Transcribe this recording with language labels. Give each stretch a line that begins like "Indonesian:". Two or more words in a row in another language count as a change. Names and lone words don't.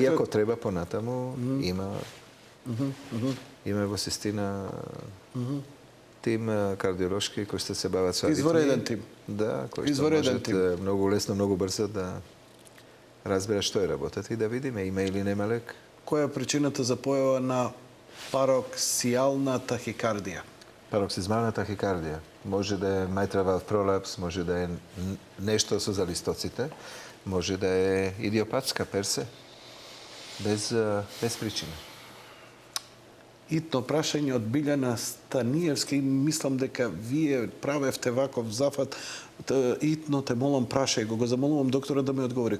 Macedonian: Иако треба понатаму, има во Систина тим кардиолошки кои што се бават со аритмии. Извореден тим. Да, кои што можат многу лесно, многу брзо да разберат што е работата и да видиме има или нема лек. Која е причината за појава на пароксијална тахикардија? Пароксизмална тахикардија. Може да е
English: mitral valve prolapse,
Macedonian: може да е нешто со залистоците, може да е идиопатска персе, без причина. Итно прашање од Билјана Станиевски, мислам дека вие правевте ваков зафат, итно те молам прашај го замолувам доктора да ми одговори.